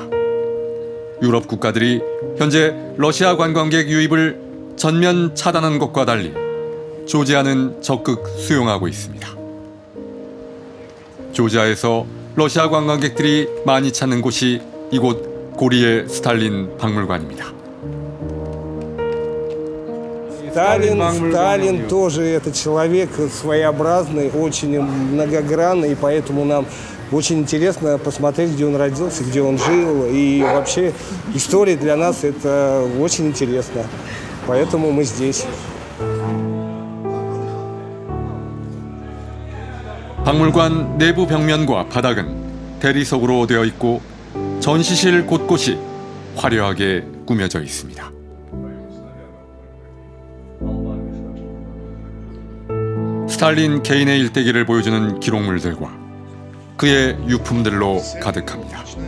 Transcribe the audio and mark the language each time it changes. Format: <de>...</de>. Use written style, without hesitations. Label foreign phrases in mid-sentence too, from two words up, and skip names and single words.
<ko>유럽 국가들이 현재 러시아 관광객 유입을 전면 차단한 것과 달리 조지아는 적극 수용하고 있습니다. 조지아에서 러시아 관광객들이 많이 찾는 곳이 이곳 고리의 스탈린 박물관입니다.</ko> <ru>Сталин тоже это человек своеобразный, очень многогранный, и поэтому нам очень интересно посмотреть, где он родился, где он жил. И вообще история для нас это очень интересно. Поэтому мы здесь.</ru> <ko>박물관 내부 벽면과 바닥은 대리석으로 되어 있고 전시실 곳곳이 화려하게 꾸며져 있습니다. 스탈린 개인의 일대기를 보여주는 기록물들과 그의 유품들로 가득합니다.</ko>